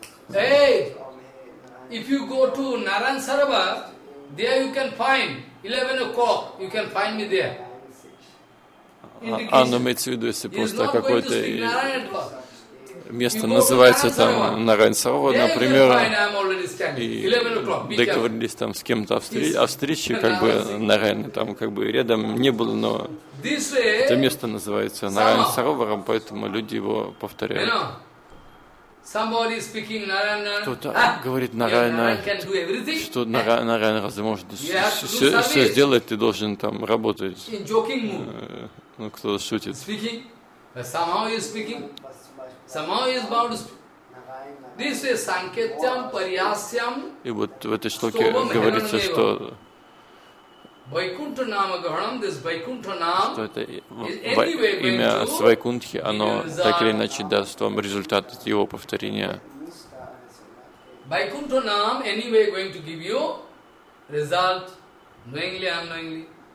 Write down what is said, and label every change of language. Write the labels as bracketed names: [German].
[English] Hey, if you go to Naran Sarovar, there you can find 11 o'clock. You can find me there. [Russian] А, но имеется в виду, если просто какое-то место называется там Нараян Сарова, например, и договорились там с кем-то о встрече, как бы Нараян там как бы рядом не было, но это место называется Нараян Сарова, поэтому люди его повторяют. Кто-то говорит Нараяна, что Нараян разве может все сделать, ты должен там работать. Ну, кто шутит. [English] Speaking. Somehow he is speaking. Somehow he is bound to speak. This is Sanketyam Paryasyam. [Russian] И вот в этой штуке говорится, что [English] Vaikuntha Nama Gharanam, this Vaikuntha Nama, [Russian] что это имя с Вайкунтхи, оно так или иначе даст вам результат от его повторения. [English] Vaikuntha Nama anyway going to give you result knowingly, unknowingly.